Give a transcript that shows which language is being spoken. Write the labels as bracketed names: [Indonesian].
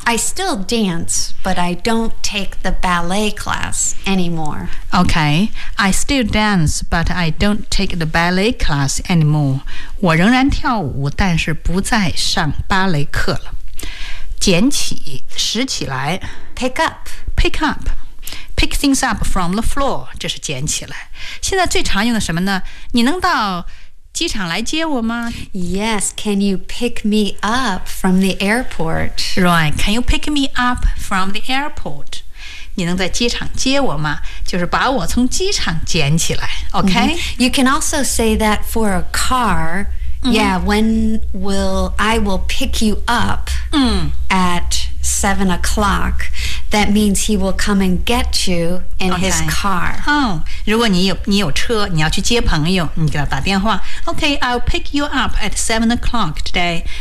[English] I still dance, but I don't take the ballet class anymore. Okay, I still dance, but I don't take the ballet class anymore. [Chinese] 我仍然跳舞，但是不再上芭蕾课了。捡起，拾起来。 [English] Pick up. Pick up. pick things up from the floor, [Chinese] 这是捡起来。现在最常用的什么呢？你能到机场来接我吗？ [English] Yes, can you pick me up from the airport? Right, can you pick me up from the airport? [Chinese] 你能在机场接我吗？就是把我从机场捡起来， OK?、Mm-hmm. [English] You can also say that for a car,、mm-hmm. yeah, when will I will pick you up、mm-hmm. at 7 o'clock, that means he will come and get you in、okay. his car. [Chinese] Oh, 如果你有车，你要去接朋友，你给他打电话。 [English] OK, I'll pick you up at 7 o'clock today.